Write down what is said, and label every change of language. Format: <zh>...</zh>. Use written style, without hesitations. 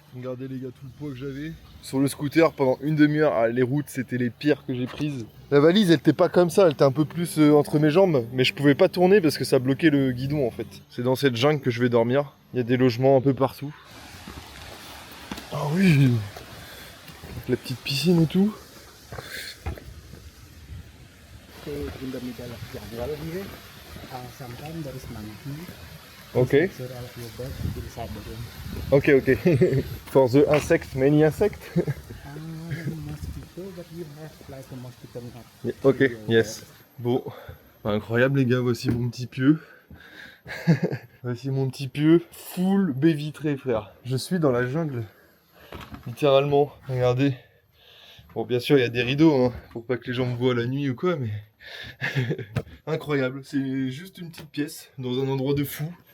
<fr>Regardez les gars tout le poids que j'avais. Sur le scooter pendant une demi-heure, ah, les routes c'était les pires que j'ai prises. La valise elle était pas comme ça, elle était un peu plus entre mes jambes. Mais je pouvais pas tourner parce que ça bloquait le guidon en fait. C'est dans cette jungle que je vais dormir. Il y a des logements un peu partout. Ah oui, avec la petite piscine et tout.</fr> <en>In the middle of jungle here. Sometimes there is monkey. Okay. So all of your birds inside the room. Okay, okay. For the insect, many insect. Mosquito, but you have like a mosquito net. Ok, yes.</en> <fr>Bon, incroyable les gars, voici mon petit pieu. Voici mon petit pieu, full baie vitrée frère. Je suis dans la jungle, littéralement, regardez. Bon bien sûr il y a des rideaux, hein, pour pas que les gens me voient la nuit ou quoi, mais... Incroyable, c'est juste une petite pièce, dans un endroit de fou.</fr>